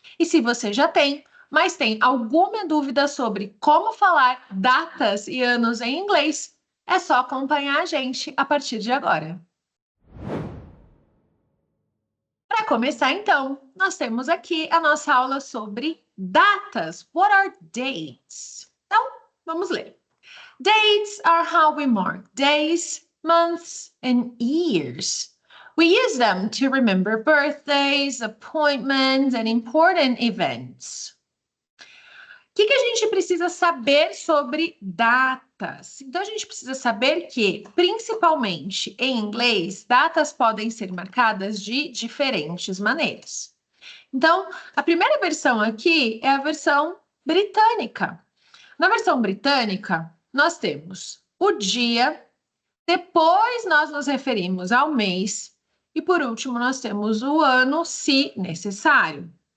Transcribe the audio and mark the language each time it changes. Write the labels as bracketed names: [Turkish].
[Portuguese] E se você já tem, mas tem alguma dúvida sobre como falar datas e anos em inglês, é só acompanhar a gente a partir de agora. Para começar, então, nós temos aqui a nossa aula sobre datas. [English] What are dates? [Portuguese] Então, vamos ler. [English] Dates are how we mark days, months, and years. We use them to remember birthdays, appointments, and important events. [Portuguese] O que a gente precisa saber sobre datas? Então, a gente precisa saber que, principalmente em inglês, datas podem ser marcadas de diferentes maneiras. Então, a primeira versão aqui é a versão britânica. Na versão britânica, nós temos o dia, depois nós nos referimos ao mês e, por último, nós temos o ano, se necessário.